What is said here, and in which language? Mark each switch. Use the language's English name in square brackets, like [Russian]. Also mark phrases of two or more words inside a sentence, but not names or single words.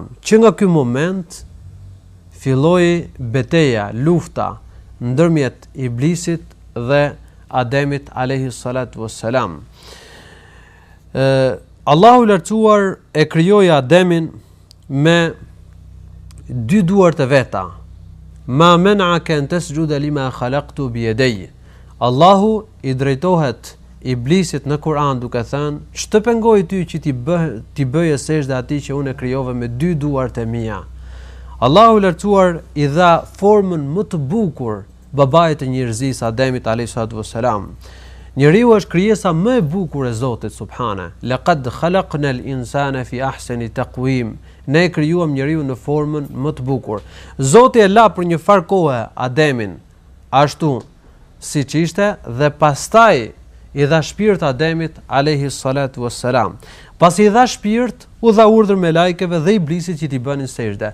[Albanian] Që nga ky moment filloi betejë, lufta ndërmjet iblisit dhe Ademit [Arabic] عليه الصلاة والسلام. [Albanian] Allahu i lartësuar e krijoi Ademin me dy duar të veta. [Arabic] ما منعك أن تسجد لما خلقت بيدي. [Albanian] Allahu i drejtohet iblisit në Kur'an duke thënë: "Ç'të pengoi ty që ti bëje sejdë atij që unë e krijova me dy duart e mia?" Allahu i lartësuar i dha formën më të bukur babait të njerëzisë, Ademit [Arabic] عليه الصلاة والسلام. [Albanian] Njeriu është krijesa më e bukur e Zotit subhana. [Arabic] لقد خلقنا الإنسان في أحسن تقويم. [Albanian] Ne e krijuam njeriu në formën më të bukur. Zoti e la për një farë kohe Ademin ashtu siç ishte dhe pastaj i dha shpirt Ademit [Arabic] عليه الصلاة والسلام. [Albanian] Pasi i dha shpirt, u dha urdhër melajkeve dhe iblisit që t'i bënin sejdë.